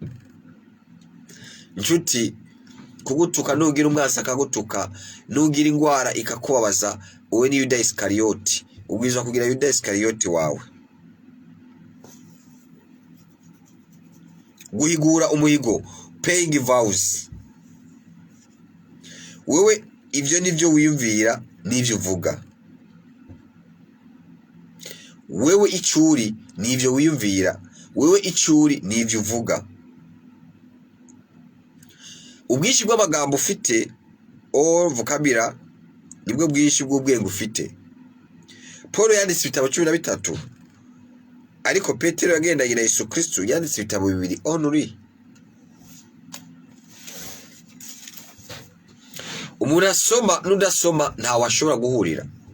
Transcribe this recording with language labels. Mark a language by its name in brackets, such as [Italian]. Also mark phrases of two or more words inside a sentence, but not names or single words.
[Rundi] Inshuti kugutuka nugira umwasi akagutuka, nugira ingwara ikakubabaza, uwe ni Yuda Iskariyoti. Ubwirizwa kugira Yuda Iskariyoti wawe. Guhigura umuhigo, [English] paying vows. [Rundi] Wewe ivyo nivyo wiyumvira n'ivyo uvuga. Wewe icuri n'ivyo wiyumvira, wewe icuri n'ivyo uvuga. Ubwinshi bw'amagambo ufite vocabulary nibwo bwinshi bw'ubwenge ufite. Paul yanditse ibitabo 13, ariko Petero yagendanye na Yesu Kristo yanditse ibitabo 2 only. Umuntu asoma n'udasoma nta washobora guhurira.